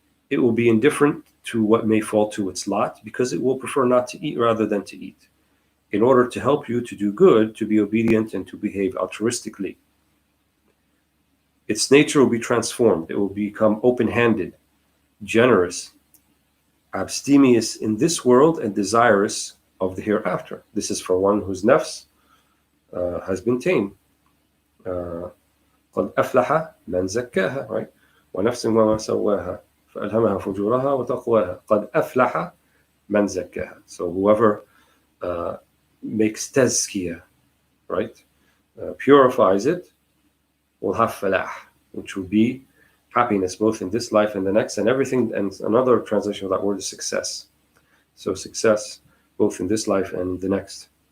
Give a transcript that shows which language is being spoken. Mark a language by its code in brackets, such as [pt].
[en] It will be indifferent to what may fall to its lot because it will prefer not to eat rather than to eat, in order to help you to do good, to be obedient, and to behave altruistically. Its nature will be transformed. It will become open-handed, generous, abstemious in this world, and desirous of the hereafter. This is for one whose nafs has been tamed. [ar] قد أفلح من زكاها, right? ونفس وما سواها فألهمها فجورها وتقواها قد أفلح من زكاها. [en] So whoever makes tazkiyah, right, purifies it, will have falah, which will be happiness both in this life and the next, and everything. And another translation of that word is success. So success both in this life and the next.